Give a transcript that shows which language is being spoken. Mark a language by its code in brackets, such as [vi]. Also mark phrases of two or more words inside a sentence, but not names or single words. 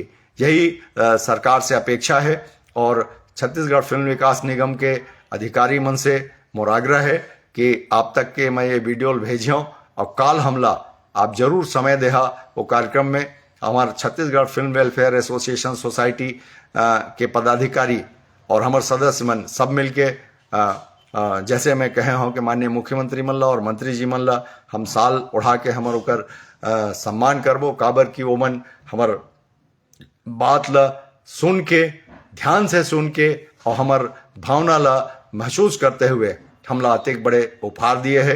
[hne] यही सरकार से अपेक्षा है और छत्तीसगढ़ फिल्म विकास निगम के अधिकारी मन से मोर आग्रह है कि आप तक के मैं ये वीडियो भेजियों और काल हमला आप जरूर समय देहा वो कार्यक्रम में। हमारे छत्तीसगढ़ फिल्म वेलफेयर एसोसिएशन सोसाइटी के पदाधिकारी और हमारे सदस्य मन सब मिलके जैसे मैं कहे हूँ कि माननीय मुख्यमंत्री मन ला और मंत्री जी मन ला हम साल उड़ा के हमार ओकर सम्मान करबो। काबर की ओमन हमार बात ला सुन के, ध्यान से सुन के और हमार भावना ला महसूस करते हुए हमला अतिक बड़े उपहार दिए है।